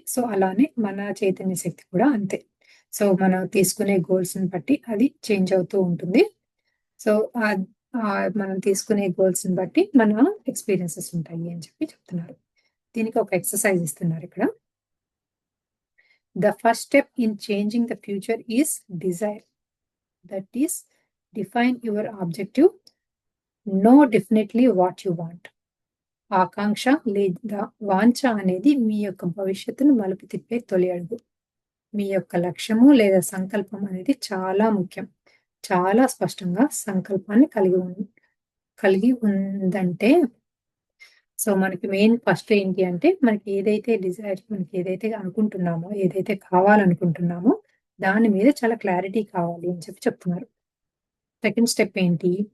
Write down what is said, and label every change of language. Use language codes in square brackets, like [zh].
[te] So అలానే మన చైతన్య శక్తి కూడా అంతే. సో మనం తీసుకునే గోల్స్‌ని బట్టి అది చేంజ్ అవుతూ ఉంటుంది. సో మనం తీసుకునే గోల్స్‌ని బట్టి మన ఎక్స్‌పీరియన్సెస్ ఉంటాయి అని చెప్పి చెప్తున్నారు. దీనికి ఒక ఎక్సర్సైజ్ ఇస్తున్నారు ఇక్కడ. [en] The first step in changing the future is desire. That is, define your objective. Know definitely what you want. [te] ఆకాంక్ష లేదా వాంఛ అనేది మీ యొక్క భవిష్యత్తును మలుపు తిప్పే తొలి అడుగు. మీ యొక్క లక్ష్యము లేదా సంకల్పం అనేది చాలా ముఖ్యం. చాలా స్పష్టంగా సంకల్పాన్ని కలిగి ఉందంటే సో మనకి మెయిన్ ఫస్ట్ ఏంటి అంటే మనకి ఏదైతే అనుకుంటున్నామో, ఏదైతే కావాలనుకుంటున్నామో దాని మీద చాలా క్లారిటీ కావాలి అని చెప్పి చెప్తున్నారు. సెకండ్ స్టెప్ ఏంటి?